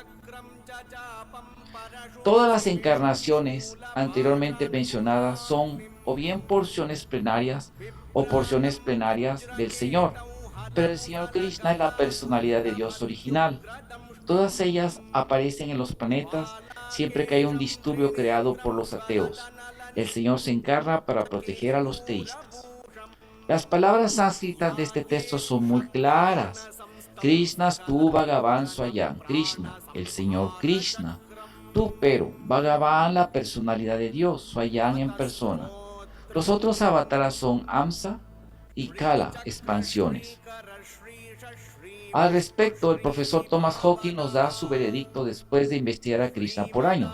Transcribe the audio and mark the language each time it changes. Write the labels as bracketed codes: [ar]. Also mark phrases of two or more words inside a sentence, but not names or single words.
[es] Todas las encarnaciones anteriormente mencionadas son o bien porciones plenarias o porciones plenarias del Señor, pero el Señor Krishna es la personalidad de Dios original. Todas ellas aparecen en los planetas siempre que hay un disturbio creado por los ateos. El Señor se encarna para proteger a los teístas. Las palabras sánscritas de este texto son muy claras. [sa] Krishna tu Bhagavan Swayam. [es] Krishna, el Señor Krishna. Tú, pero, Bhagavan, la personalidad de Dios, Swayam en persona. Los otros avataras son Amsa y Kala, expansiones. Al respecto, el profesor Thomas Hawking nos da su veredicto después de investigar a Krishna por años.